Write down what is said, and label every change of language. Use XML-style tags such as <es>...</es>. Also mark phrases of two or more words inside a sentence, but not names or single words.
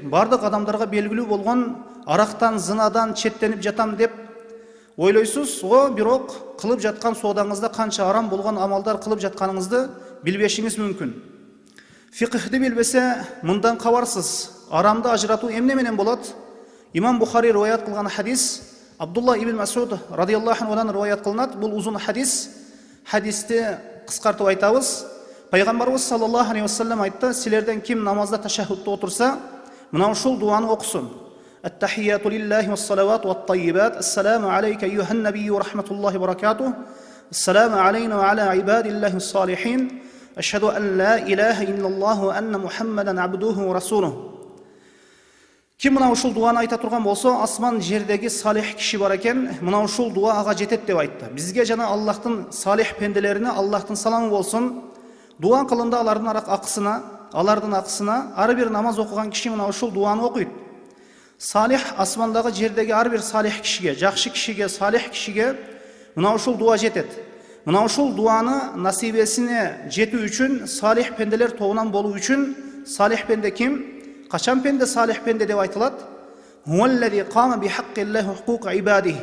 <ky>Бардык адамдарга белгилүү болгон арактан, зынадан четтенип жатам деп ойлойсуз, бирок кылып жаткан соодаңызда канча арам болгон амалдар кылып жатканыңызды билбешиңиз мүмкүн. Фиқхти билбесе, мындан кабарсыз. Арамды ажыратуу эмне менен болот? Имам Бухари риваят кылган хадис, Абдулла ибн Масуд</ky> <ar>رضي الله عنه</ar> <ky>риваят кылынат. Бул узун хадис. Хадисти кыскартып айтабыз. Пайгамбарыбыз</ky> <ar>صلى الله عليه وسلم</ar> <ky>айтты: "Силерден ким намазда ташаххудта отурса, мына ушул дуаны окусун.</ky> <ar>التحيات لله والصلوات والطيبات. السلام عليك أيها النبي ورحمة الله وبركاته السلام علينا وعلى عباد الله الصالحين. أشهد أن لا إله إلا الله وأن محمدا عبده ورسوله."</ar> <ky>Ким мына ушул дуаны айта турган болсо, асман жердеги салих киши бар экен, мына ушул дуа ага жетет деп айтты. Бизге жана Аллахтын салих пенделерине Аллахтын саламы болсун. Дуа кылында алардын акысына, ар бир намаз окуган киши мына ушул дуаны окуйт. Salih asmandагы жердеги ар бир салих кишиге, жакшы кишиге, салих кишиге мына ушул дуа жетет. Мына ушул дуаны насибесине жетүү үчүн, салих пенделер тобунан болуу үчүн, салих пенде ким? Качан пенде салих пенде деп айтылат?</ky> <ar>هو الذي قام بحق الله حقوق عباده.</ar>